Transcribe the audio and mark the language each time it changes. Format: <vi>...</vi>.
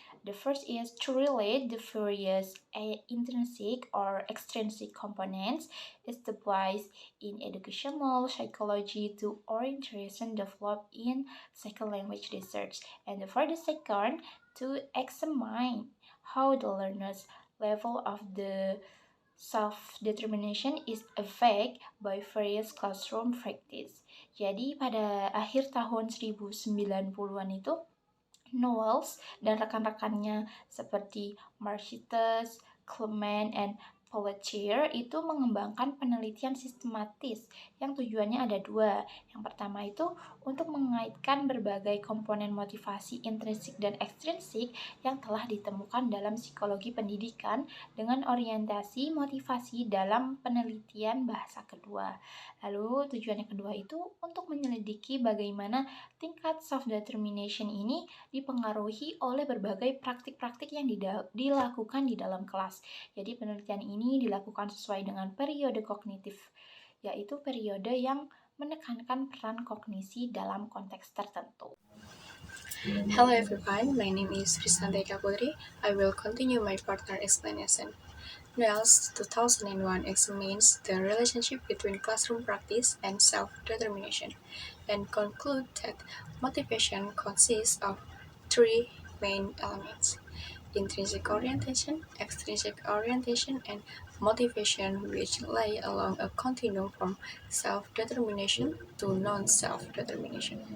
<en>The first is to relate the various intrinsic or extrinsic components established in educational psychology to orientation developed in second language research. And for the second, to examine how the learner's level of the self-determination is affected by various classroom practice.</en> <id>Jadi pada akhir tahun 1990-an itu, Knowles dan rekan-rekannya seperti Marcites, Clement, and Pelletier itu mengembangkan penelitian sistematis yang tujuannya ada dua. Yang pertama itu untuk mengaitkan berbagai komponen motivasi intrinsik dan ekstrinsik yang telah ditemukan dalam psikologi pendidikan dengan orientasi motivasi dalam penelitian bahasa kedua. Lalu tujuan yang kedua itu untuk menyelidiki bagaimana tingkat self-determination ini dipengaruhi oleh berbagai praktik-praktik yang dilakukan di dalam kelas. Jadi penelitian ini dilakukan sesuai dengan periode kognitif, yaitu periode yang menekankan peran kognisi dalam konteks tertentu.</id> <en>Hello everyone, my name is Frisantia Ika Putri. I will continue my partner explanation. Knowles 2001 examines the relationship between classroom practice and self-determination and conclude that motivation consists of three main elements: intrinsic orientation, extrinsic orientation, and motivation, which lie along a continuum from self-determination to non-self-determination.</en>